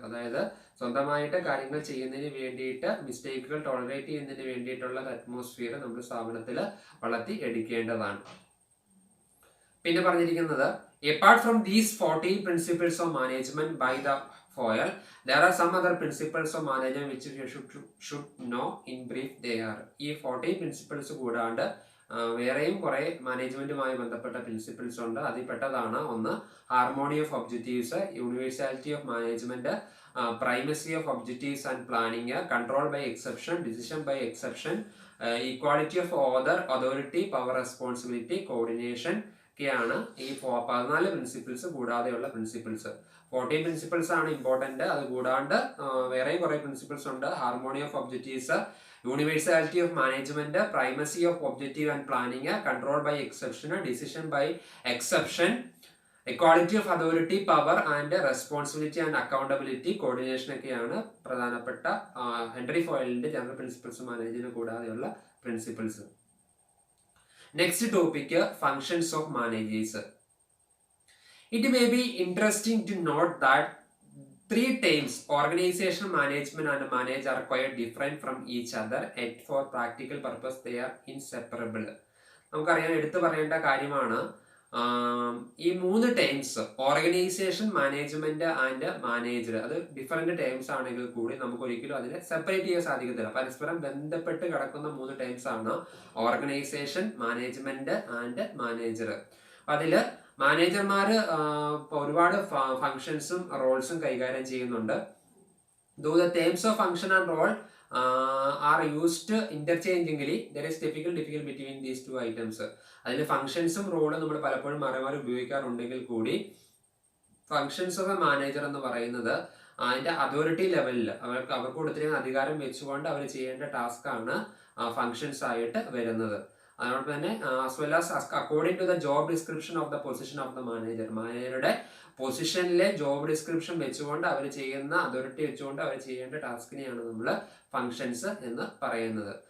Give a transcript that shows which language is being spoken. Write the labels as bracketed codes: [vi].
[ml] അതായത് സ്വന്തമായിട്ട് കാര്യങ്ങൾ ചെയ്യുന്നതിന് വേണ്ടിയിട്ട് മിസ്റ്റേക്കുകൾ ടോളറേറ്റ് ചെയ്യുന്നതിന് വേണ്ടിയിട്ടുള്ള അറ്റ്മോസ്ഫിയർ നമ്മൾ സ്ഥാപനത്തിൽ വളർത്തി എടുക്കേണ്ടതാണ്. പിന്നെ പറഞ്ഞിരിക്കുന്നത്, [en] apart from these 14 principles of management, by the Foyle. There are some other principles of management which you should know in brief. They are [ml] ഈ 14 പ്രിൻസിപ്പിൾസ് കൂടാണ്ട് വേറെയും കുറേ മാനേജ്മെന്റുമായി ബന്ധപ്പെട്ട പ്രിൻസിപ്പിൾസ് ഉണ്ട്. അതിൽ പെട്ടതാണ് ഒന്ന് harmony of objectives, universality of management, primacy of objectives and planning, control by exception, decision by exception, equality of order, authority, power, responsibility, coordination ഒക്കെയാണ് ഈ 14 പ്രിൻസിപ്പിൾസ് കൂടാതെയുള്ള പ്രിൻസിപ്പിൾസ്. 14 പ്രിൻസിപ്പിൾസ് ആണ് ഇമ്പോർട്ടന്റ്. അത് കൂടാണ്ട് വേറെയും കുറെ പ്രിൻസിപ്പിൾസ് ഉണ്ട്. Harmony of objectives, universality of management, primacy of objective and planning, control by exception, decision by exception, [en] equality of authority, power and responsibility and accountability, coordination [ml] ഒക്കെയാണ് പ്രധാനപ്പെട്ട Henry ഫോയലിന്റെ general principles മാനേജിന് കൂടാതെയുള്ള principles. [en] Next topic functions of managers. It may be interesting to note that 3 terms, organizational management and manage, are quite different from each other, yet for practical purpose they are inseparable. [ml] നമുക്കറിയാൻ എടുത്തു പറയേണ്ട കാര്യമാണ് ഈ 3 terms organisation, management and manager, അത് different terms ആണെങ്കിൽ കൂടി നമുക്ക് ഒരിക്കലും അതിനെ സെപ്പറേറ്റ് ചെയ്യാൻ സാധിക്കത്തില്ല. പരസ്പരം ബന്ധപ്പെട്ട് കിടക്കുന്ന 3 ടേംസ് ആണ് ഓർഗനൈസേഷൻ, മാനേജ്മെന്റ് ആൻഡ് മാനേജർ. അതില് മാനേജർമാര് ഒരുപാട് ഫങ്ഷൻസും റോൾസും കൈകാര്യം ചെയ്യുന്നുണ്ട്. [en] Though the terms of function and role are used interchangeably, there is difficulty between these 2 items. [ml] അതിൽ ഫങ്ഷൻസും റോളും നമ്മൾ പലപ്പോഴും മാറി മാറി ഉപയോഗിക്കാറുണ്ടെങ്കിൽ കൂടി ഫങ്ഷൻസ് ഓഫ് എ മാനേജർ എന്ന് പറയുന്നത് അതിന്റെ അതോറിറ്റി ലെവലിൽ അവർക്ക് കൊടുത്തിരിക്കുന്ന അധികാരം വെച്ചുകൊണ്ട് അവർ ചെയ്യേണ്ട ടാസ്ക് ആണ് ഫങ്ഷൻസ് ആയിട്ട് വരുന്നത്. അതുകൊണ്ട് തന്നെ [en] as well as according to the job description of the position of the manager, [ml] മാനേജറുടെ പൊസിഷനിലെ ജോബ് ഡിസ്ക്രിപ്ഷൻ വെച്ചുകൊണ്ട് അവർ ചെയ്യുന്ന അതോറിറ്റി വെച്ചുകൊണ്ട് അവർ ചെയ്യേണ്ട ടാസ്കിനെയാണ് നമ്മൾ ഫങ്ഷൻസ് എന്ന് പറയുന്നത്.